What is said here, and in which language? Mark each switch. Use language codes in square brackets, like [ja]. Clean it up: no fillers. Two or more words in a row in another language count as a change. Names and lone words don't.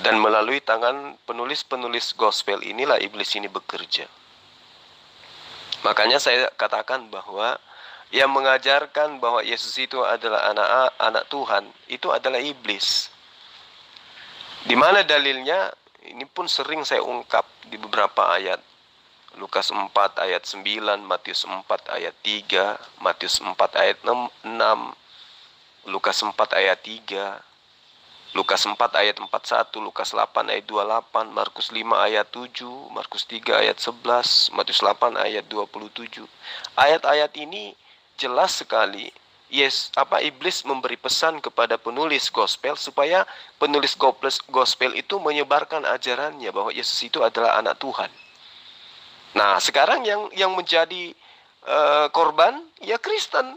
[id] Dan melalui tangan penulis-penulis gospel inilah iblis ini bekerja. Makanya saya katakan bahwa yang mengajarkan bahwa Yesus itu adalah anak Tuhan, itu adalah iblis. Di mana dalilnya? Ini pun sering saya ungkap di beberapa ayat. Lukas 4 ayat 9, Matius 4 ayat 3, Matius 4 ayat 6, Lukas 4 ayat 3, Lukas 4 ayat 41, Lukas 8 ayat 28, Markus 5 ayat 7, Markus 3 ayat 11, Matius 8 ayat 27. Ayat-ayat ini jelas sekali iblis memberi pesan kepada penulis gospel supaya penulis gospel itu menyebarkan ajarannya bahwa Yesus itu adalah anak Tuhan. Nah, sekarang yang menjadi korban ya Kristen.